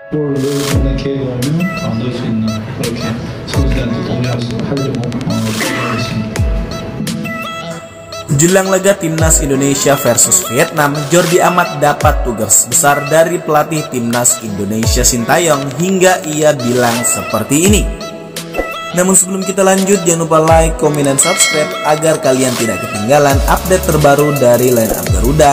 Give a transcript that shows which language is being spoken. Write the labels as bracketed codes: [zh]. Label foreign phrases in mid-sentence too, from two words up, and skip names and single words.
[ko] 골을 넣는 기회가 오면 넣을 수 있는 그렇게 선수들한테 하려고 노력하겠습니다. [id] Jelang laga Timnas Indonesia versus Vietnam, Jordi Amat dapat tugas besar dari pelatih Timnas Indonesia Sintayong hingga ia bilang seperti ini. Namun sebelum kita lanjut, jangan lupa like, komen, dan subscribe agar kalian tidak ketinggalan update terbaru dari Line Up Garuda.